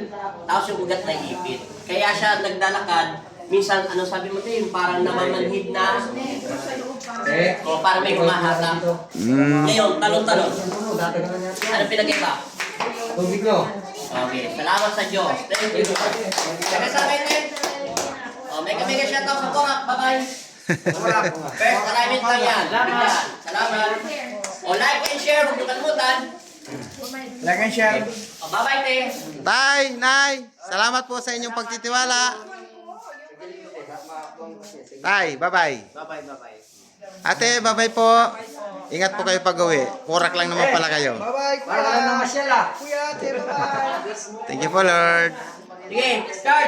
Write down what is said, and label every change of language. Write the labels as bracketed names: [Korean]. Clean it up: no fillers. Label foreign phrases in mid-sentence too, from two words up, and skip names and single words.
[Filipino] Tapos yung ugat na ipit. Kaya siya naglalakad, minsan, ano sabi mo tayo, parang namamanhid na, o parang may humahata. Ngayon, talon-talon. Ano pinag-iba? Tubig ko. Okay, salamat sa Diyos. [English] Thank you. [Filipino] Saka sa akin din. [English] Mega shoutout [Filipino] sa Korak. Bye-bye. [English] First alignment [Filipino] lang yan. Salamat. [English] Like and share. [Filipino] Huwag niyo kalimutan. [English] Like and share. [Filipino] Bye-bye, te. Tay, nay, salamat po sa inyong pagtitiwala. Tay, bye-bye. Bye-bye. Ate, bye-bye po. Ingat po kayo pag-uwi. Kurak lang naman pala kayo. Bye-bye, Para ka lang kuya. namasyal ah. Kuya, ate, bye-bye. [English] Thank you [Filipino] po, Lord. Sige, start.